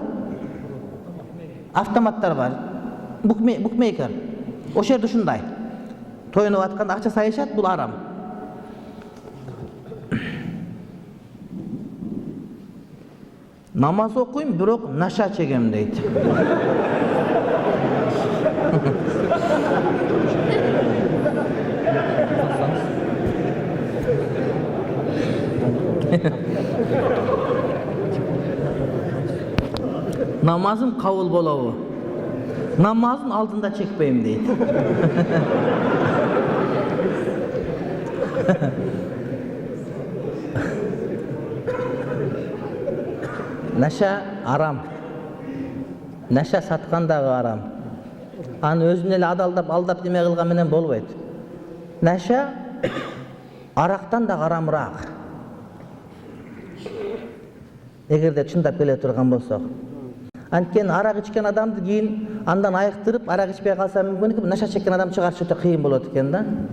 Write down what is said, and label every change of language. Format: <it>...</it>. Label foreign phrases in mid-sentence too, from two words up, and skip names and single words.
<ky>Автоматтар бар. Букмейкер. Ошол жерде ушундай. Тоюнуп атканда акча сайышат, бул арам. Намаз окуйм, бирок наша чегем дейт. Намазым кабыл болобу? Namazın алдында чекпейм дейт. Наша арам. Наша саткан дагы арам. Аны өзүн эле адалдап, алдап деме кылган менен болбойт. Наша арактан да арамыраак. Эгерде чындап келе турган болсок. Анткени арак ичкен адамды кийин андан айыктырып, арак ичпей калса мүмкүн экен, наша чеккен адам чыгарыш өтө кыйын болот экен да.</ky>